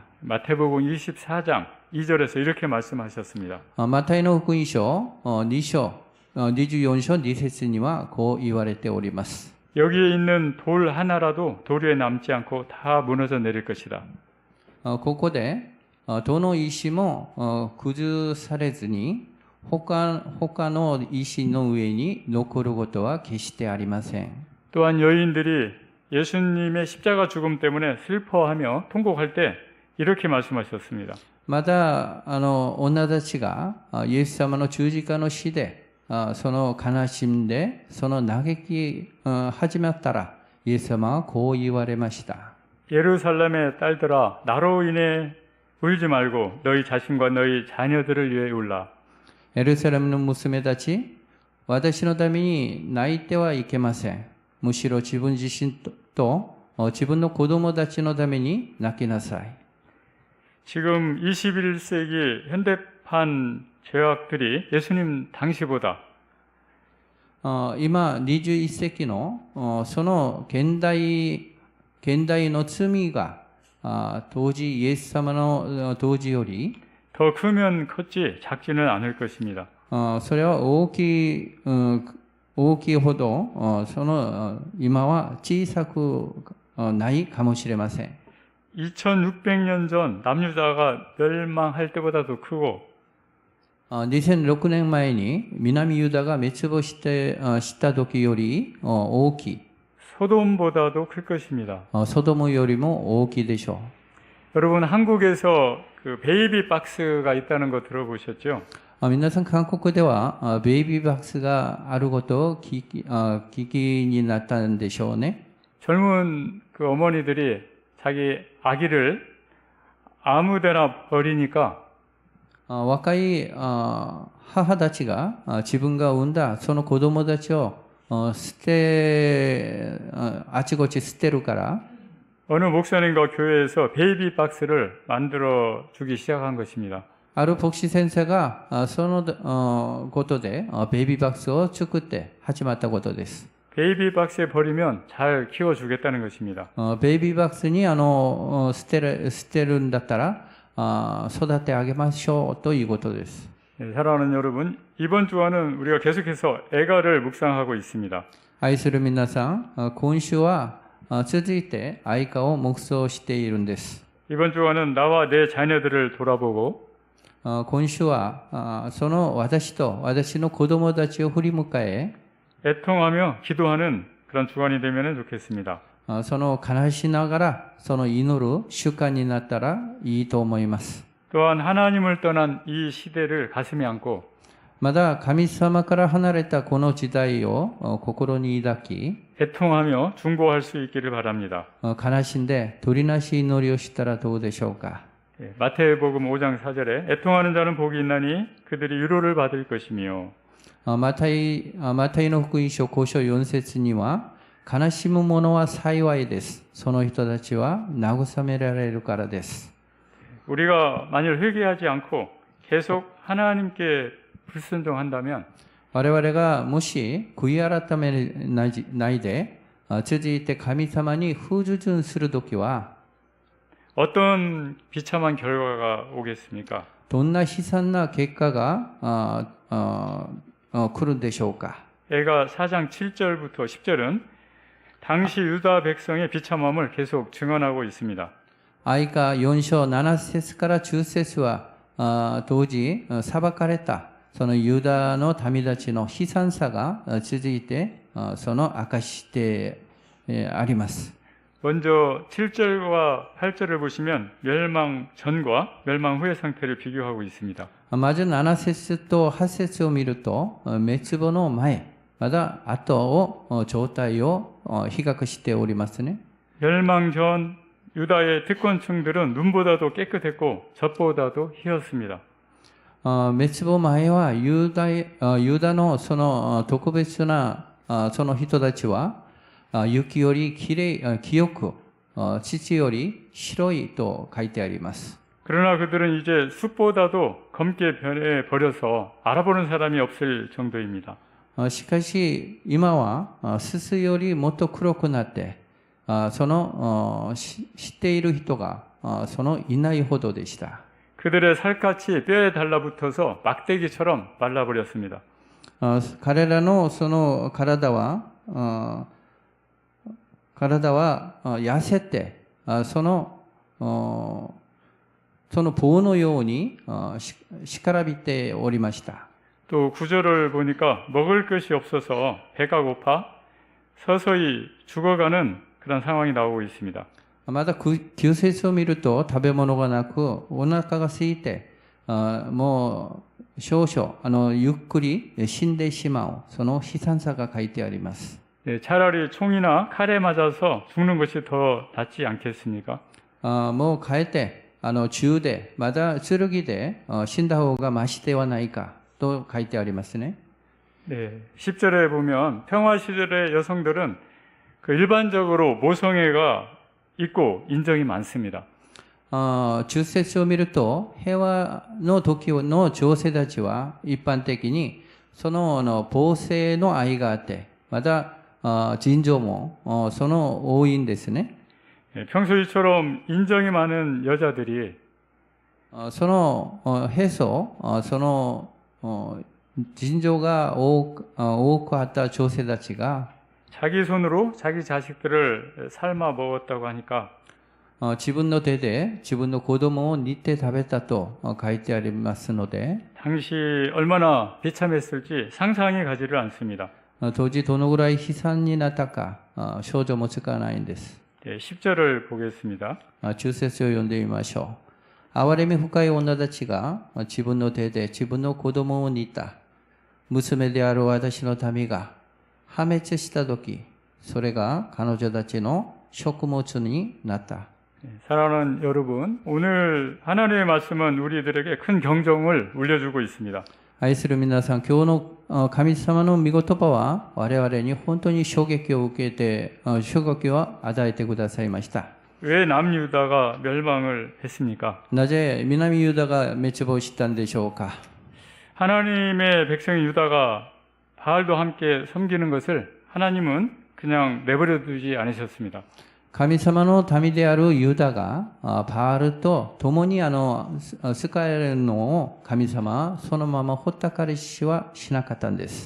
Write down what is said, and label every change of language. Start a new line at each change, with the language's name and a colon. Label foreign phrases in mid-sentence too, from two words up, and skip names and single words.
Korean: 마태복음 24장 2절에서 이렇게 말씀하셨습니다.
Japanese: マタイの福音書2章24章2節にはこう言われております。
Korean: 여기에 있는 돌 하나라도 돌 위에 남지 않고 다 무너져 내릴 것이다.
Japanese: ここでどの石も崩されずに他の石の上に残ることは決してありません。
Korean: 또한 여인들이 예수님의 십자가 죽음 때문에 슬퍼하며 통곡할 때 이렇게 말씀하셨습니다.
Japanese: また女たちがイエス様の十字架の死でその悲しんでその嘆き始まったらイエス様はこう言われました。
Korean: 예루살렘의 딸들아 나로 인해 울지 말고 너희 자신과 너희 자녀들을 위해 울라.
Japanese: エルサレムの娘たち、私のために泣いてはいけません。むしろ自分自身と自分の子供たちのために泣きなさい。
Korean: 지금 21세기 현대판 죄악들이 예수님 당시보다
Japanese: 今21世紀のその現代の罪が当時イエス様の当時より
Korean: 더 크면 컸지 작지는 않을 것입니다.
Japanese: それは大きいほど今は小さくないかもしれません。
Korean: 2600년 전 남유다가 멸망할 때보다 더 크고
Japanese: 2006 年前に南ユダが滅亡した時より大きい。
Korean: 소돔보다도 클 것입니다.
Japanese: ソドムよりも大きいでしょ
Korean: 여러분 한국에서 그 베이비 박스가 있다는 거 들어보셨죠?
Japanese: う。皆さん韓国ではベイビーバックスがあることを聞きになったんでしょうね。
Korean: 젊은 그 어머니들이 자기 아기를 아무데나 버리니까
Japanese: 若い母たちが自分が産んだその子供たちをあちこち捨てるから
Korean: 어느 목사님과 교회에서 베이비 박스를 만들어 주기 시작한 것입니다.
Japanese: ある牧師先生がそのことでベイビーバックスを作って始まったことです。
Korean: 베이비 박스에 버리면 잘 키워주겠다는 것입니다.
Japanese: ベイビーバックスに捨てるんだったら育て上げましょうということです。
Korean: 네, 사랑하는 여러분, 이번 주와는 우리가 계속해서 애가를 묵상하고 있습니다.
Japanese: 愛する皆さん、今週は続いて愛歌を黙想しているんです。
Korean: 이번 주와는 나와 내 자녀들을 돌아보고
Japanese: 今週はその私と私の子供たちを振り向かえ
Korean: 애통하며 기도하는 그런 주간이 되면 좋겠습니다.
Japanese: その悲しながらその祈る習慣になったらいいと思います。
Korean: 또한 하나님을 떠난 이 시대를 가슴에 안고
Japanese: まだ神様から離れたこの時代を心に抱き
Korean: 애통하며 중보할 수 있기를 바랍니다.
Japanese: 悲しんで取りなし祈りをしたらどうでしょうか。
Korean: 마태복음 5장 4절에 애통하는 자는 복이 있나니 그들이 위로를 받을 것이며
Japanese: マタイの福音書5章4節には悲しむ者は幸いです。その人たちは慰められるからです。
Korean: 우리가 만일 회개하지 않고 계속 하나님께 불순종한다면
Japanese: 我々がもし悔い改めないで続いて神様に不従順するときは
Korean: 어떤 비참한 결과가 오겠습니까?
Japanese: どんな悲惨な結果が来るんでしょうか。
Korean: 애가 4장 7절부터 10절은 당시 유다 백성의 비참함을 계속 증언하고 있습니다.
Japanese: 愛歌4章7節から10節は当時裁かれたそのユダの民たちの悲惨さが続いてその証しであります。
Korean: 먼저 7절과 8절을 보시면 멸망 전과 멸망 후의 상태를 비교하고 있습니다.
Japanese: まず7節と8節を見ると、滅亡の前、まだ後を、状態を比較しておりますね。
Korean: 멸망 전 유다의 특권층들은 눈보다도 깨끗했고 젖보다도 희었습니다.
Japanese: 滅亡前はユダのその特別なその人たちは雪より清く土より白いと書いてあります。
Korean: 그러나 그들은 이제 숲보다도 검게 변해버려서 알아보는 사람이 없을 정도입니다.
Japanese: しかし今はすすよりもっと黒くなってその知っている人がそのいないほどでした。
Korean: 그들의 살갗이 뼈에 달라붙어서 막대기처럼 말라버렸습니다.
Japanese: 彼らのその体は痩せてその棒のように干からびておりました。
Korean: 또 구절을 보니까 먹을 것이 없어서 배가 고파 서서히 죽어가는 그런 상황이 나오고 있습니다.
Japanese: また9節を見ると食べ物がなくお腹が空いてもう少々ゆっくり死んでしまうその悲惨さが書いてあります。
Korean: 네, 차라리 총이나 칼에 맞아서 죽는 것이 더 낫지 않겠습니까?
Japanese: もうかえって銃でまた剣で死んだ方がましではないかと書いてありますね。
Korean: 네, 10절에 보면 평화 시절의 여성들은 그 일반적으로 모성애가 있고 인정이 많습니다.
Japanese: 10 節を見ると平和の時の女性たちは一般的にその母性の愛があってまた人情もその多いんですね。
Korean: 평소이처럼 인정이 많은 여자들이
Japanese: その平素その人情が多くあった女性たちが
Korean: 자기 손으로 자기 자식들을 삶아 먹었다고 하니까
Japanese: 自分の手で自分の子供を煮て食べたと書いてありますので
Korean: 당시 얼마나 비참했을지 상상이 가지를 않습니다.
Japanese: 当時どのぐらい悲惨になったか想像もつかないんです。
Korean: 네, 10절을 보겠습니다.
Japanese: 10 節を読んでみましょう。憐れみ深い女たちが自分の手で自分の子供を煮た娘である私の民が破滅したとき、それが彼女たちの食物になった。
Korean: 사랑하는 여러분, 오늘 하나님의 말씀은 우리들에게 큰 경종을 울려주고 있습니다.
Japanese: 愛する皆さん、今日の神様の御言葉は我々に本当に衝撃を受けて、衝撃を与えてくださいました。
Korean: 왜 남유다가 멸망을 했습니까?
Japanese: なぜ南ユダが滅亡したんでしょうか。
Korean: 하나님의 백성인 유다가 바알도 함께 섬기는 것을 하나님은 그냥 내버려 두지 않으셨습니다.
Japanese: 神様の民であるユダがバールと共に使えるのを神様はそのままほったかりしはしなかったんです。